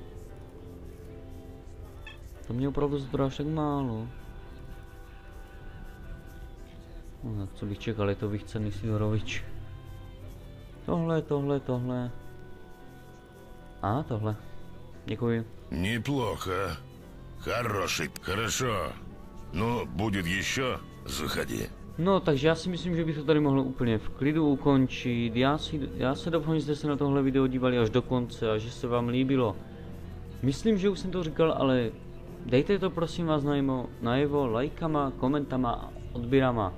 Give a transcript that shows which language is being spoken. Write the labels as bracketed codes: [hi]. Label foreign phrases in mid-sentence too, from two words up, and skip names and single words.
[cs] To mě opravdu zbral však málo. No, co bych čekal, je to vychcený Sidorovič. Tohle. A tohle. Děkuji. [ru] Неплохо. Хороший. Хорошо. Ну, будет еще. Заходи. [cs] No, takže já si myslím, že bych to tady mohl úplně v klidu ukončit. Já se doufám, že jste se na tohle video dívali až do konce a že se vám líbilo. Myslím, že už jsem to říkal, ale dejte to prosím vás najevo lajkama, komentama a odběrama.